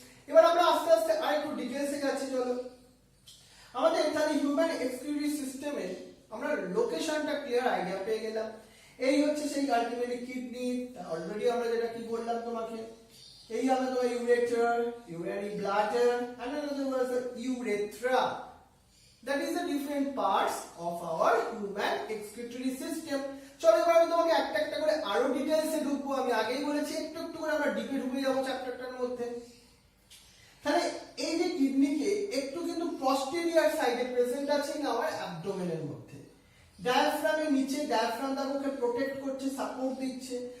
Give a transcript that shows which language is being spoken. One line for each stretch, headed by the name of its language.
Bangla: এবার আমরা আস্তে আস্তে আরেকটু ডিটেইলসে যাচ্ছি। চলো আমাদের তাহলে হিউম্যান এক্সক্রিটরি সিস্টেমে আমরা লোকেশনটা ক্লিয়ার আইডিয়া পেয়ে গেলাম। এই হচ্ছে সেই আলটিমেটলি কিডনি, অলরেডি আমরা যেটা কি বললাম তোমাকে, এই হলো তোমার ureter, urinary bladder
English: and another was the urethra. That is the different parts of our human excretory system.
Bangla: চলো এবার আমি তোমাকে একটা একটা করে আরো ডিটেইলসে ঢুকবো। আমি আগেই বলেছি একটু একটু করে আমরা ডিপে ঢুকে যাবো চ্যাপ্টারটার মধ্যে। তাহলে এই যে কিডনিকে একটু কিন্তু পস্টেরিয়র সাইডে প্রেজেন্ট আছে না আমার অ্যাবডোমেনের মধ্যে। ডায়াফ্রামের নিচে, ডায়াফ্রাম তাকে প্রোটেক্ট করছে, সাপোর্ট দিচ্ছে।